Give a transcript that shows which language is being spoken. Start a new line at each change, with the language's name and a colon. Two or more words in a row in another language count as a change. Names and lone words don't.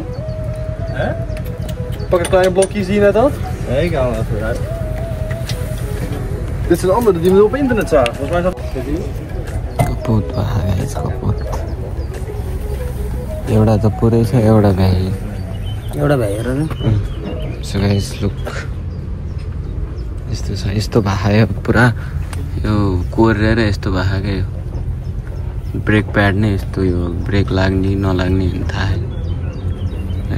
Dutch: Hè? Pak het kleine blokje, zie je net dat? Nee, ik haal hem even uit. Dit zijn andere die we op internet zagen. Volgens mij is dat...
Nepali: कपुत भाइस कपुत एउटा त पुरै छ एउटा भ्याइ हेर न
English: so guys look
Nepali: यस्तो छ यस्तो भायो पुरा यो कोरेर यस्तो भायो क्या यो
English: brake pad
Nepali: नै यस्तो यो ब्रेक लाग्ने नलाग्ने थाहा आई